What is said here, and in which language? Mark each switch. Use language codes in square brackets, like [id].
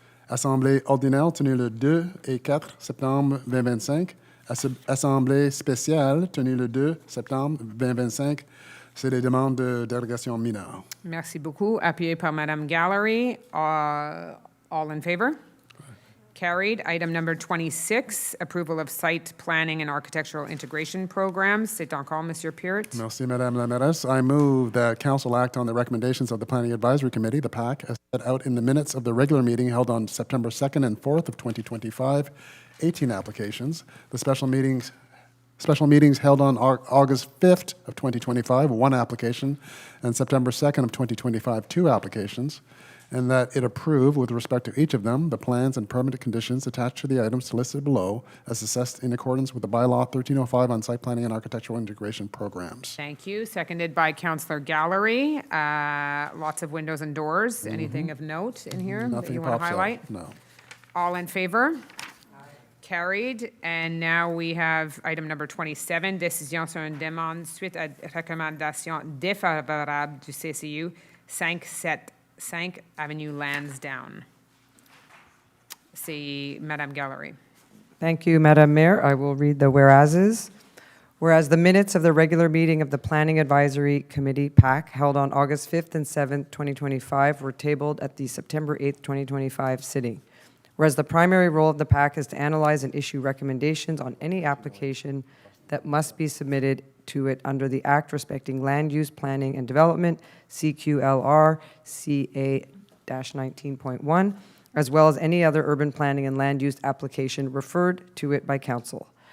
[fr] Assemblée ordinaire tenue le 2 et 4 septembre 2025. Assemblée spéciale tenue le 2 septembre 2025. C'est des demandes de dérogation mineure. Merci beaucoup. Appuyé par Madame Gallery. [en] All in favor? Carried. Item number 26, approval of site planning and architectural integration programs. [fr] C'est encore Monsieur Peart. Merci, Madame la mairesse. [en] I move that Council act on the recommendations of the Planning Advisory Committee, the PAC, as set out in the minutes of the regular meeting held on September 2nd and 4th of 2025, 18 applications. The special meetings held on August 5th of 2025, 1 application, and September 2nd of 2025, 2 applications. and that it approve, with respect to each of them, the plans and permanent conditions attached to the items listed below as assessed in accordance with the bylaw 1305 on site planning and architectural integration programs. Thank you. Seconded by Councillor Gallery. Lots of windows and doors. Anything of note in here that Nothing you want to pops out. highlight? No. All in favor? Carried. And now we have item number 27, [fr] décision sur une demande suite à recommandation défavorable du CCU 575 Avenue Lansdowne. C'est Madame Gallery. [en] Thank you, Madam Mayor. I will read the whereases. Whereas the minutes of the regular meeting of the Planning Advisory Committee, PAC, held on August 5th and 7th, 2025, were tabled at the September 8th, 2025 sitting. Whereas the primary role of the PAC is to analyze and issue recommendations on any application that must be submitted to it under the Act respecting Land Use Planning and Development, CQLR, CA-19.1, as well as any other urban planning and land use application referred to it by council.